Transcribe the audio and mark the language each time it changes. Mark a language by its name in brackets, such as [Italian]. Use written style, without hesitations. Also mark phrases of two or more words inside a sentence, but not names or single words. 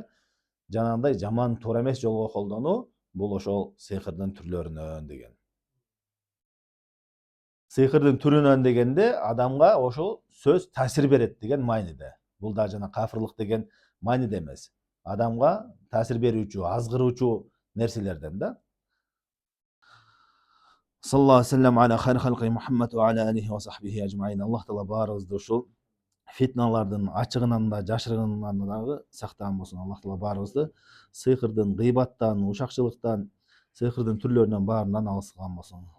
[Kyrgyz] Жанагындай жаман, туура эмес жолго колдонуу бул ошол сыйкырдын түрлөрүнөн деген. Сыйкырдын түрүнөн дегенде адамга ошол сөз таасир берет деген мааниде. Бул да жана кафирлык деген мааниде эмес. Адамга таасир берүүчү, азгыруучу нерселерден да. [Arabic] صلى الله عليه وسلم على خير خلق محمد وعلى آله وصحبه أجمعين. [Kyrgyz] Аллах Таала баарыбызды ушул фитналардын ачыгынан да, жашырынынан дагы сактаган болсун. Аллах Таала баарыбызды сыйкырдын, гыйбаттан, ушакчылыктан, сыйкырдын түрлөрүнөн баарынан алыс кылган болсун.